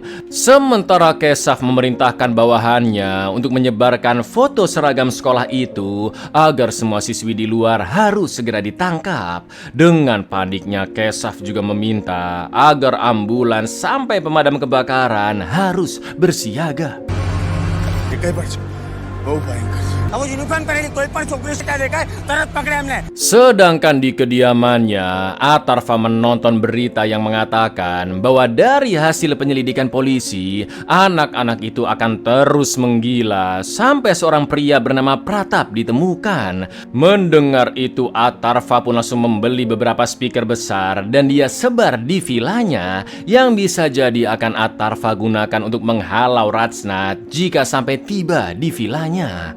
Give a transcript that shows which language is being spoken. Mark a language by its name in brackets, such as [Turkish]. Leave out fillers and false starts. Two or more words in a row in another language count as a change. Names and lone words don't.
[Indonesian] Sementara Keshav memerintahkan bawahannya untuk menyebarkan foto seragam sekolah itu agar semua siswi di luar harus segera ditangkap. Dengan paniknya Keshav juga meminta agar ambulans sampai pemadam kebakaran harus bersiaga. [Marathi] काय पाहिजे भाऊ [Hindi] भयंकर अब युनिफॉर्म पहनेली कोई पण छोकरी से क्या देखा है तरत पकड़े हमने। [Indonesian] Sedangkan di kediamannya, Atarva menonton berita yang mengatakan bahwa dari hasil penyelidikan polisi, anak-anak itu akan terus menggila sampai seorang pria bernama Pratap ditemukan. Mendengar itu, Atarva pun langsung membeli beberapa speaker besar dan dia sebar di vilanya yang bisa jadi akan Atarva gunakan untuk menghalau Rajnath jika sampai tiba di vilanya.